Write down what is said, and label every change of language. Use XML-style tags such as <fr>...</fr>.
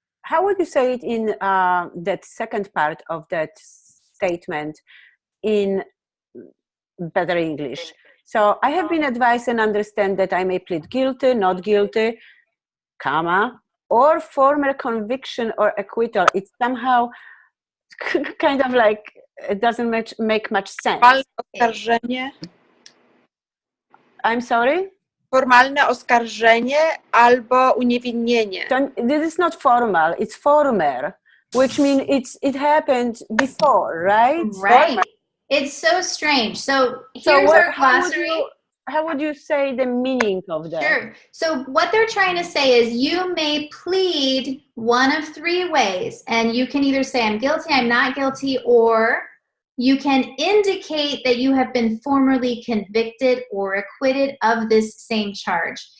<en>How would you say it in that second part of that statement in better English? So I have been advised and understand that I may plead guilty, not guilty, comma, or former conviction or acquittal. It's somehow kind of like, it doesn't make much sense.</en> <pl>Formalne oskarżenie.</pl> <en>I'm sorry?</en> <pl>Formalne oskarżenie albo uniewinnienie.</pl> <en>This is not formal, it's former, which means it happened before, right? Right. It's so strange. So here's our glossary. How would you say the meaning of that? Sure. So what they're trying to say is you may plead one of 3 ways, and you can either say I'm guilty, I'm not guilty, or you can indicate that you have been formerly convicted or acquitted of this same charge.</en>